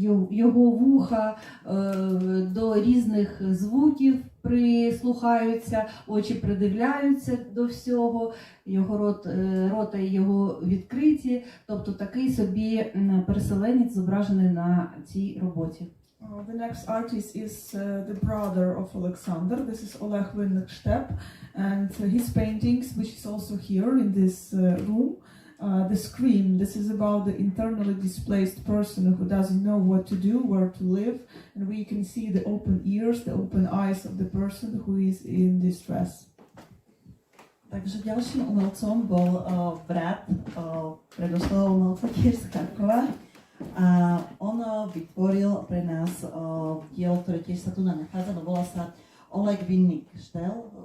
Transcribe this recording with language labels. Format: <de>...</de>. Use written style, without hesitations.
<uk>Його вуха до різних звуків прислухаються, очі придивляються до всього, його рота і його відкриті, тобто такий собі переселенець зображений на цій роботі.</uk> <en>The next artist is the brother of Alexander. This is Oleg Vinnik Shtep, and his paintings, which is also here in this room, the scream. This is about the internally displaced person who doesn't know what to do, where to live, and we can see the open ears, the open eyes of the person who is in distress.</en> <sk>Takže ďalším umelcom bol brat predošlého umelca tiež z Charkova. A on vytvoril pre nás dielo, ktoré tiež sa tu nachádza, no volá sa Oleg Vinnik Štep.</sk>